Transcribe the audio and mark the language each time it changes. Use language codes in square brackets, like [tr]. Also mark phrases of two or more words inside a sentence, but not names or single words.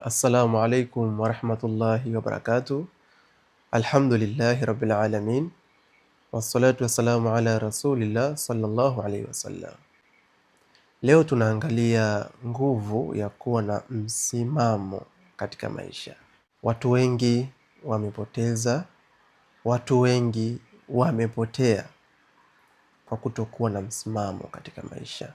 [ar] السلام عليكم ورحمة الله وبركاته. الحمد لله رب العالمين. والصلاة والسلام على رسول الله صلى الله عليه وسلم. [sw] Leo tunaangalia nguvu ya kuwa na msimamo katika maisha. Watu wengi wamepoteza, watu wengi wamepotea kwa kutokuwa na msimamo katika maisha.